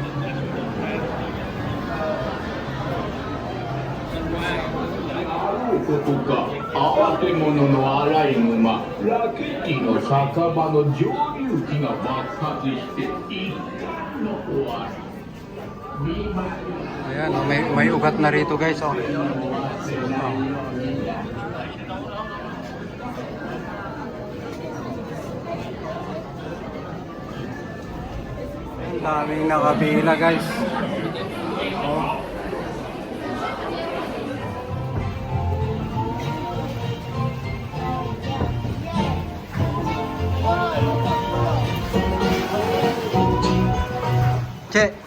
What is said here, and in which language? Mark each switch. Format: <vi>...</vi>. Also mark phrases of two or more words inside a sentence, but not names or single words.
<ja>ことか慌て者のアライグマラケッティの酒場の蒸留機が爆発して一旦の終わり</ja> <tl>Ayan, oh, may ugat na rito guys. Oh. Oh. Ang daming nakapila guys. Oh. Che.</tl>